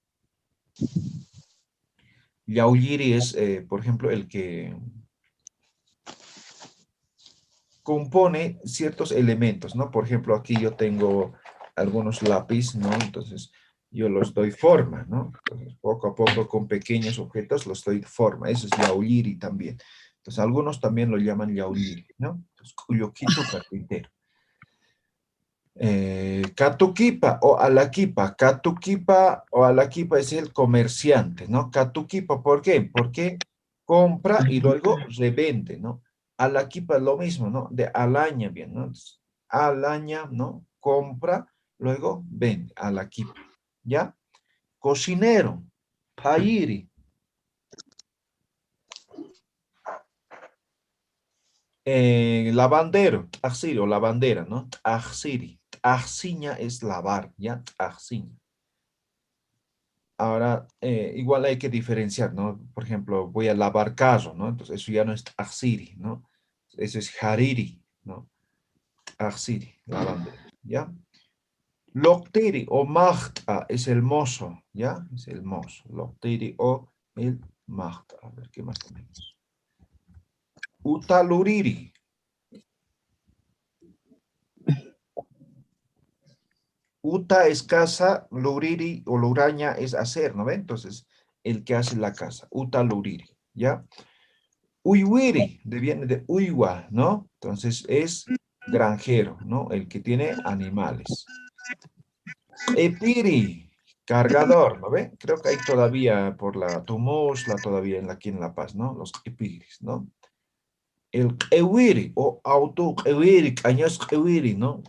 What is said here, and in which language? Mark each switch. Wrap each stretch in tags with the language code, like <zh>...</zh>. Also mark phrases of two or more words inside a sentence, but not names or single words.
<es>Yauliri es, por ejemplo, el que compone ciertos elementos, ¿no? Por ejemplo, aquí yo tengo algunos lápices, ¿no? Entonces, yo los doy forma, ¿no? Entonces, poco a poco, con pequeños objetos, los doy forma. Eso es yauliri también. Entonces, algunos también lo llaman yauliri, ¿no? Entonces, cuyoquito carpintero. Katukipa o alaquipa. Katukipa o alaquipa es el comerciante, ¿no? Katukipa, ¿por qué? Porque compra y luego revende, ¿no? Alaquipa es lo mismo, ¿no? De alaña, bien, ¿no? Entonces, alaña, ¿no? Compra, luego vende, alaquipa, ¿ya? Cocinero, pairi. Lavandero, tajsiri o lavandera, ¿no? Tajsiri. Tajsiña es lavar, ¿ya? Tajsiña. Ahora, igual hay que diferenciar, ¿no? Por ejemplo, voy a lavar carro, ¿no? Entonces, eso ya no es tajsiri, ¿no? Eso es hariri, ¿no? Tajsiri, lavandera, ¿ya? Loktiri o magta es el mozo, ¿ya? Es el mozo. Loktiri o el magta. A ver, ¿qué más tenemos? Utaluriri. Uta es casa, luriri o luraña es hacer, ¿no ve? Entonces, el que hace la casa.</es> <ay>Uta luriri,</ay> <es>¿ya? Uyuiri, viene de uywa, ¿no? Entonces, es granjero, ¿no? El que tiene animales. Epiri, cargador, ¿no ve? Creo que hay todavía por la Tumusla, todavía aquí en La Paz, ¿no? Los epiris, ¿no? El ewiri o auto ewiri, caños ewiri, ¿no?</es>